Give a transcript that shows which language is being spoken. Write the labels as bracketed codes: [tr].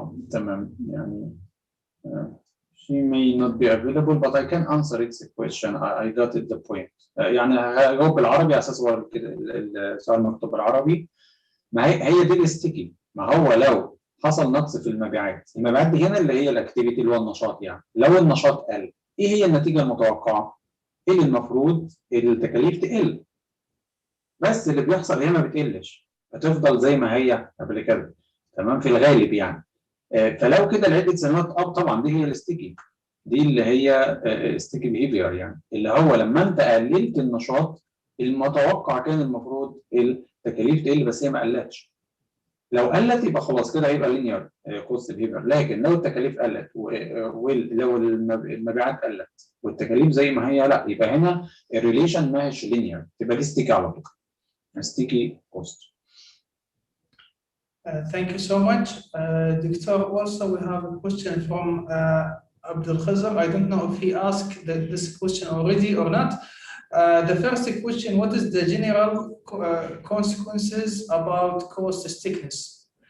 [ar] تمام يعني [en] she may not be available but I can answer its question. I got it the point. [ar] يعني هجاوب بالعربي على اساس هو السؤال مكتوب بالعربي. ما هي دي الستيكي. ما هو لو حصل نقص في المبيعات دي هنا اللي هي الاكتيفيتي اللي هو النشاط، يعني لو النشاط قل ايه هي النتيجه المتوقعه؟ ايه اللي المفروض التكاليف تقل، بس اللي بيحصل هنا ما بتقلش، هتفضل زي ما هي قبل كده، تمام، في الغالب يعني. فلو كده لعده سنوات طبعا دي هي الستيكي، دي اللي هي ستيكي بيهيفير، يعني اللي هو لما انت قللت النشاط المتوقع كان المفروض التكاليف تقل بس هي ما قلتش. لو قلت يبقى خلاص كده هيبقى لينير كوست بيهيفير، لكن لو التكاليف قلت ولو المبيعات قلت والتكاليف زي ما هي، لا يبقى هنا الريليشن ماهيش لينير، تبقى دي ستيكي على طول، ستيكي كوست. [en] Thank you so much, Doctor. Also, we have a question from Abdul Khazar. I don't know if he asked this question already or not. The first question: what is the general consequences about cost stickiness?